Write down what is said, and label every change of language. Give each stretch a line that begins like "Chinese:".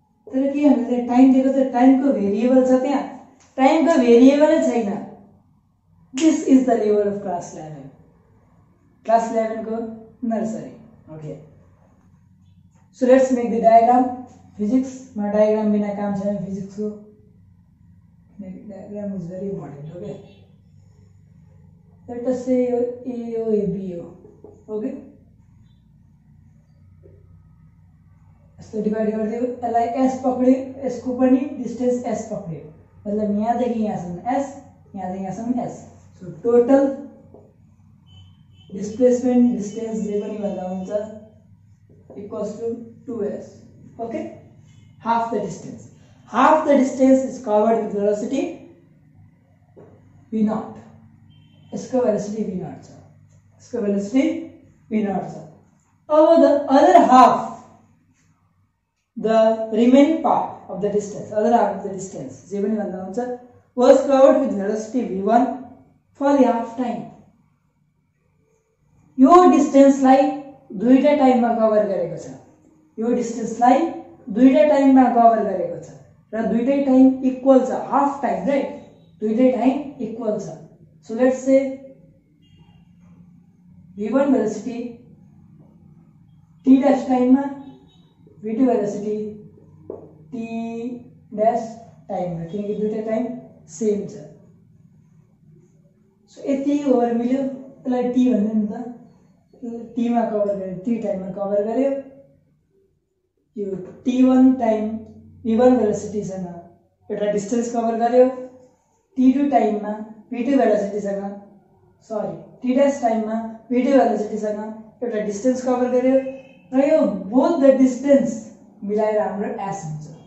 Nepali: तर के हामीले टाइम दिएको छ, टाइमको भेरिएबल छ, त्यहाँ टाइमको भेरिएबलै छैन।
English: This is the level of class 11, class 11 को nursery. Okay, so let's make the diagram.
Nepali: Physics मा diagram बिना काम छैन physics को।
English: Diagram is very important. Okay, let us say your A O A B O.
Nepali: Okay, यस्तो divide गरिदियो, यसलाई S पक्रियो, S को पनि डिस्टेन्स S पक्रियो, मतलब यहाँदेखि यहाँसम्म S, यहाँदेखि यहाँसम्म S।
English: so total displacement distance
Nepali: जे पनि भन्दा हुन्छ
English: Equals to 2s. Okay, half the distance. Half the distance is covered with velocity v0.
Nepali: इसको velocity v0 छ, इसको velocity v0 छ।
English: अब the other half, the remaining part of the distance, other half of the distance
Nepali: जे पनि भन्दा हुन्छ
English: was covered with velocity v1 for the half time.
Nepali: यो डिस्टेन्सलाई दुईटा टाइममा कभर गरेको छ, यो डिस्टेन्सलाई दुईटा टाइममा कभर गरेको छ र दुईटै टाइम इक्वल छ, हाफ टाइम, राइट? दुईटै टाइम इक्वल छ।
English: so let's say
Nepali: v1 velocity t dash टाइममा, v2 भेलोसिटी t डैश टाइममा, किनकि दुईटा टाइम सेम छ। सो यति ओभर मिल्यो, यसलाई t भन्नु नि त, t मा कभर गर्यो, t टाइममा कभर गर्यो। यो t1 टाइम v1 भेलोसिटीसँग एउटा डिस्टेन्स कभर गर्यो, t2 टाइममा v2 भेलोसिटीसँग, सरी t डैश टाइममा v2 भेलोसिटीसँग एउटा डिस्टेन्स कभर गर्यो र यो बोथ द डिस्टेन्स मिलाएर हाम्रो s हुन्छ।